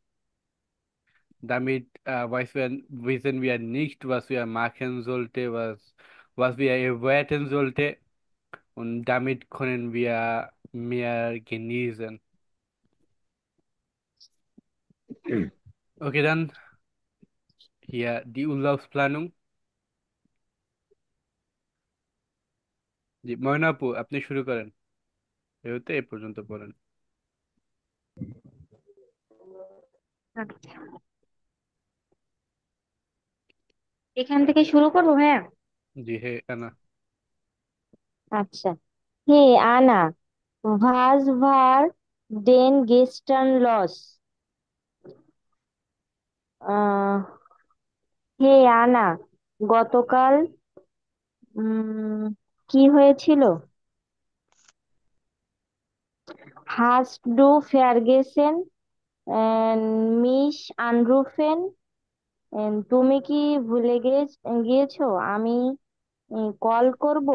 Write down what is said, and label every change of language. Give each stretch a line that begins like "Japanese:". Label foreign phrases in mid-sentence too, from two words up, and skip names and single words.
German: Damit wissen wir nicht, was wir machen sollte, was wir erwarten sollte, und damit können wir mehr genießen. Okay, dann hier die Urlaubsplanung.
Bangla: জি ময়না আপু, আপনি শুরু করেন, এতে এ পর্যন্ত পড়েন। আচ্ছা, এখান থেকে শুরু করবো? হ্যাঁ। জি হে আনা। আচ্ছা। হে আনা,
German: was war denn gestern los?
Bangla: আহ হে আনা, গতকাল উম কি হয়েছিল?
German: hast du vergessen mich anzurufen,
Bangla: তুমি কি ভুলে গিয়েছো আমি কল করব?